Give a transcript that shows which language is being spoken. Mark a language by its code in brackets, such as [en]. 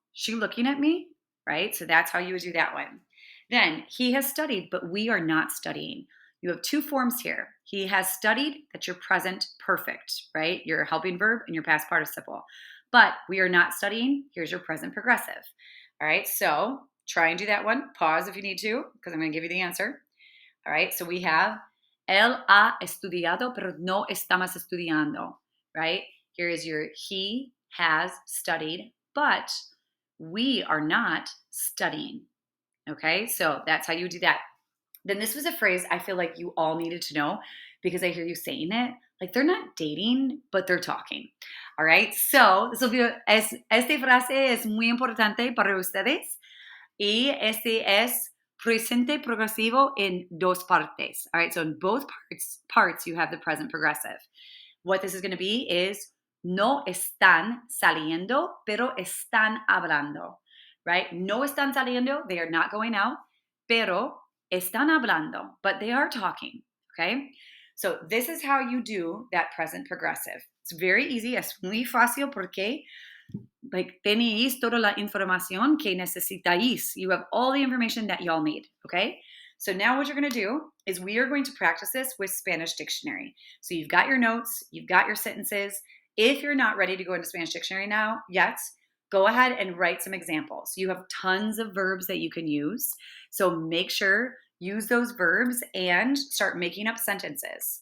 [en] She looking at me, right? So that's how you would do that one. Then, he has studied, but we are not studying. You have two forms here. He has studied, that's your present perfect, right? Your helping verb and your past participle. But we are not studying, here's your present progressive. All right, so try and do that one. Pause if you need to, because I'm going to give you the answer. All right, so we have, [es] él ha estudiado, pero no estamos estudiando, right? [en] Here is your he has studied, but we are not studying. Okay, so that's how you do that. Then this was a phrase I feel like you all needed to know because I hear you saying it. Like they're not dating, but they're talking. All right, so this will be, [es] esta frase es muy importante para ustedes. Y este es presente progresivo en dos partes. [en] All right, so in both parts you have the present progressive. What this is going to be is [es] no están saliendo, pero están hablando. [en] Right? [es] No están saliendo, [en] they are not going out, [es] pero están hablando, [en] but they are talking. Okay? So this is how you do that present progressive. It's very easy, [es] es muy fácil porque like tenéis toda la información que necesitáis. [en] You have all the information that y'all need, okay? So now what you're going to do is we are going to practice this with Spanish Dictionary. So you've got your notes, you've got your sentences. If you're not ready to go into Spanish Dictionary now yet, go ahead and write some examples. You have tons of verbs that you can use. So make sure use those verbs and start making up sentences.